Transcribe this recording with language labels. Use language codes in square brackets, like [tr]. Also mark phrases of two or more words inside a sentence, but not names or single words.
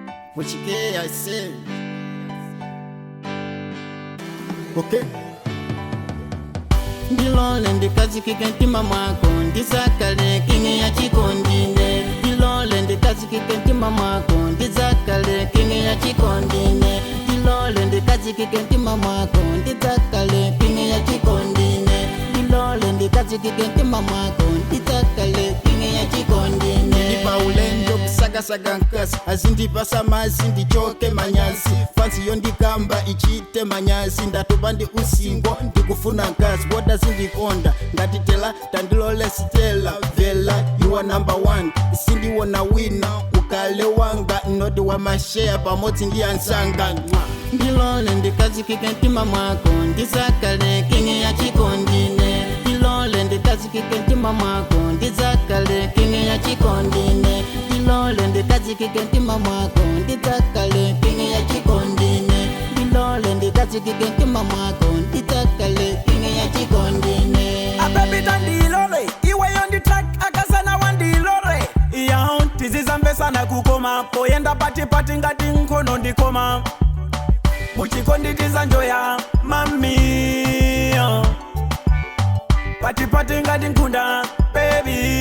[en] What you get, I say. Okay. [ny] Ndilole ndikazikike mtima mwako ndizakale kingi ya chikondine. Ndilole ndikazikike mtima mwako ndizakale kingi ya chikondine. Ndilole ndikazikike mtima mwako ndizakale kingi ya chikondine. Ndilole ndikazikike mtima mwako ndizakale kingi ya chikondine. Ndipa ulendo kusagasaga nkasi azindipasa mazi ndichoke manyasi. Fansi yondikamba ichite manyasi ndatopa ndi usingo ndikufuna nkasi boda zindikonda ngatitela tandilole sitela vela [en] you are number one [ny] sindiwona wina ukale wanga noti wa mashare pamodzi ndi ansanga. Ndilole ndikazikike mtima mwako ndizakale kingi ya chikondine. Ndilole ndikazikike mtima mwako ndizakale kingi ya chikondine. Ndilole ndikazikike mtima mwako ndizakale kingi ya chikondine. Ndilole ndikazikike mtima mwako ndizakale kingi ya chikondine. Abebita ndilole iwe [en] on the track [ny] akasana wandilole iyo tizizambe sana kukoma poyenda pati ngati nkono ndikoma muchikondi tizanjoya mami pati ngati nkunda baby